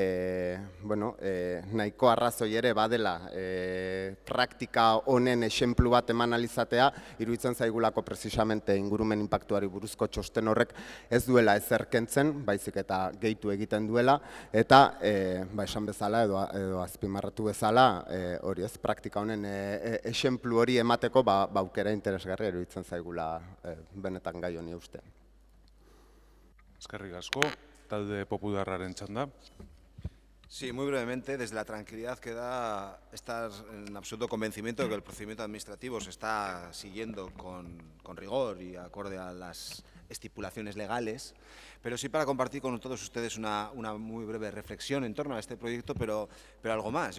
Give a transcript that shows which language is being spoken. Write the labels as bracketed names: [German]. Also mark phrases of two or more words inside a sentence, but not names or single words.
[Basque] nahiko arrazoi ere badela praktika honen esenplu bat eman alizatea, iruditzen zaigulako precisamente ingurumen inpaktuari buruzko txosten horrek ez duela ezer kentzen, baizik eta gehitu egiten duela, eta esan bezala edo azpimarratu bezala, hori ez, praktika honen esenplu hori emateko aukera interesgarria iruditzen zaigula benetan gai honi uste. Eskerrik asko, talde popularraren txanda. [Spanish] Sí, muy brevemente, desde la tranquilidad que da estar en absoluto convencimiento de que el procedimiento administrativo se está siguiendo con rigor y acorde a las estipulaciones legales, pero sí para compartir con todos ustedes una muy breve reflexión en torno a este proyecto, pero algo más.